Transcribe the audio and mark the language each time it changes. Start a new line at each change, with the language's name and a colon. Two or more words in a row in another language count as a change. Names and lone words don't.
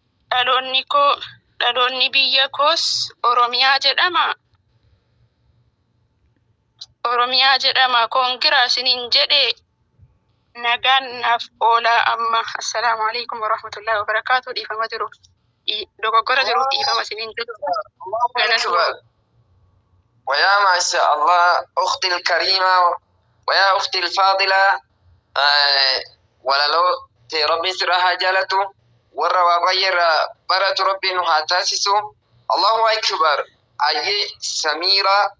Oromo: Dhaloonni koo, dhaloonni biyya koos Oromiyaa jedhama. Oromiyaa jedhama. Koongiraa isiniin jedhe. Nagaan naaf oolaa amma.
Arabic: السلام عليكم ورحمة الله وبركاته.
Oromo: Dhiifama jiru. Dhi-, dogoggora jiru, dhiifama isiniin jedhu.
Arabic: الله أكبر. ويا ما شاء الله أختي الكريمة ويا أختي الفاضلة,
Oromo: eh, walaloo tee Rabbiin sirraa haa jaalatu, warra waa baay'ee irraa baratu Rabbiin nu haa taasisu.
Arabic: الله أكبر.
Oromo: Ayyee Samiira